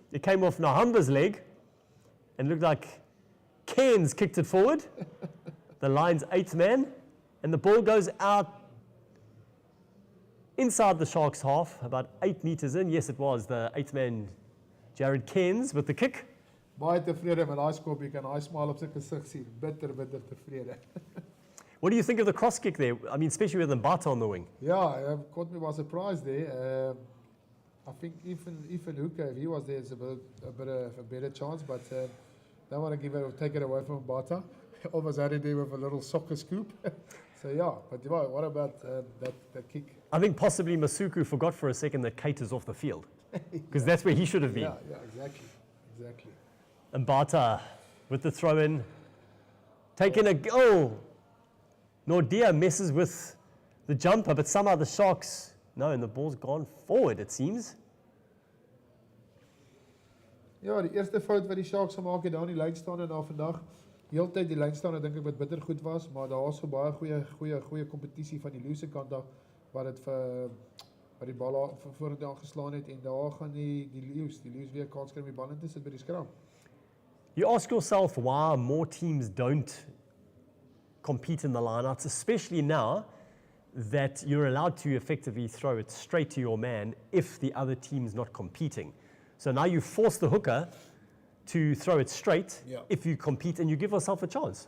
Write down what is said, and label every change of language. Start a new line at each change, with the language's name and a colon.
English: It came off Nahamba's leg and looked like Cairns kicked it forward. The Lions' 8th man, and the ball goes out inside the Sharks' half, about 8 meters in. Yes, it was the 8th man, Jared Cairns, with the kick.
Afrikaans: Baie tevrede met daai skop, jy kan daai smile op sy gesig sien. Bitter tevrede.
English: What do you think of the cross kick there? I mean, especially with Mbata on the wing. Yeah, caught me by surprise there. I think even Hooker, if he was there, it's a better chance, but don't want to take it away from Mbata. Almost had it there with a little soccer scoop. So yeah, but what about that kick? I think possibly Masuku forgot for a second that Kate is off the field, because that's where he should have been. Yeah, exactly. And Mbata with the throw in, taking a goal. Nordia messes with the jumper, but somehow the Sharks, no, and the ball's gone forward, it seems.
Afrikaans: Ja, die eerste fout wat die Sharks gemaak het daar in die lynstaande na vandag. Heeltyd die lynstaande dink ek wat bitter goed was, maar daar was so baie goeie kompetisie van die loose kant af wat die bal vorentoe aangeslaan het en daar gaan die Leeu's weer kans kry om die bal in te sit by die skram.
English: You ask yourself why more teams don't compete in the lineouts, especially now that you're allowed to effectively throw it straight to your man if the other team's not competing. So now you force the hooker to throw it straight if you compete and you give yourself a chance.